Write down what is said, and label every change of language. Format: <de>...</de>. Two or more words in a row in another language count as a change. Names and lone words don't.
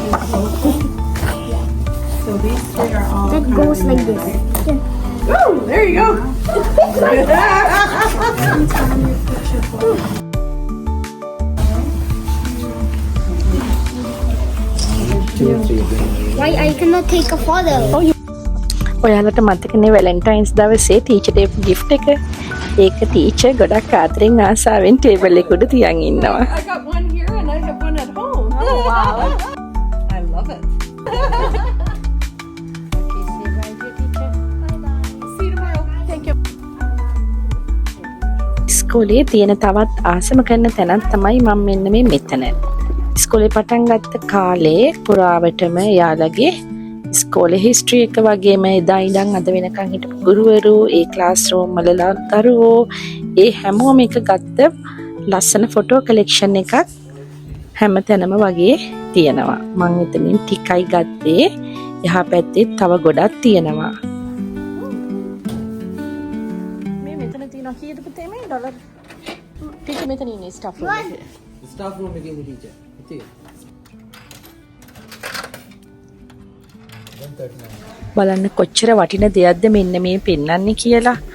<en>So these three are all. That goes like this. Oh, there you go. Two, three. Why I cannot take a photo?</en> <si>ඔයාලට මතකනේ වැලන්ටයින්ස් දවසේ ටීචර් දෙපු gift එක. ඒක ටීචර් ගොඩක් ආදරෙන් ආසාවෙන් ටේබල් එක උඩ තියන් ඉන්නවා.</si> <en>I got one here and I have one at home. Oh wow. I love it. See you tomorrow. Thank you.</en> <si>ඉස්කෝලේ තියෙන තවත් ආසම කරන තැනක් තමයි මම මෙන්න මේ මෙතන. ඉස්කෝලේ පටන් ගත්ත කාලේ පුරාවටම යාළගේ ඉස්කෝලේ හිස්ටරි එක වගේම එදා ඉඳන් අද වෙනකන් හිටපු ගුරුවරු, ඒ</si> <en>class room</en> <si>වල දරුවෝ, ඒ හැමෝම එක ගත්ත ලස්සන</si> <en>photo collection</en> <si>එකක් හැම තැනම වගේ තියෙනවා. මම එතනින් ටිකයි ගත්තේ. එහා පැත්තේ තව ගොඩක් තියෙනවා. මේ මෙතන තියෙනවා කීයද පුතේ මේ ඩොලර්? ටීචර් මෙතන ඉන්නේ</si> <en>staff room</en> <si>එකේ.</si> <en>Staff room again, the teacher. Okay. 139.</en> <si>බලන්න කොච්චර වටින දෙයක්ද මෙන්න මේ පෙන්වන්නේ කියලා.</si>